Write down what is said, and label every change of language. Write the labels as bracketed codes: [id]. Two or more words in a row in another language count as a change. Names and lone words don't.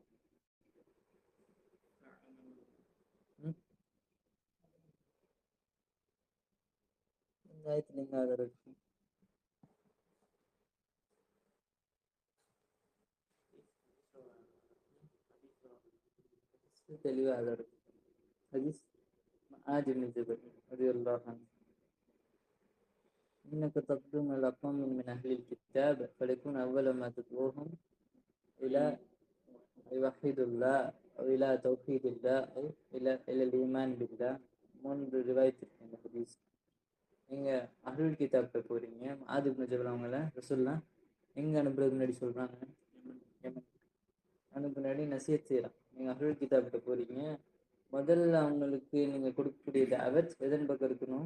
[ta] இந்த ஆயத்துல என்ன ஆதாரம் இருக்கு? தெளிவா ஆதாரம். [ar] ஹதீஸ் معاذ بن جبل رضي الله عنه إنك تقدم الأقوام من أهل الكتاب فليكن أول ما تدعوهم إلى يوحد الله أو إلى توحيد الله أو إلى الإيمان بالله. [ta] மூன்று ரிவாயத் இருக்கு இந்த ஹதீஸ். நீங்க [ar] أهل الكتاب [ta] போறீங்க, முஆத் இப்னு ஜபல் அவங்கள ரசூலுல்லாஹ் எங்க அனுப்புறதுக்கு முன்னாடி சொல்றாங்க, யமன் அனுப்புற முன்னாடி நசீஹத் செய்யறான். நீங்க [ar] أهل الكتاب [ta] போறீங்க, முதல்ல அவங்களுக்கு நீங்க கொடுக்கக்கூடிய தாவத் எதன் பக்கம் இருக்கணும்?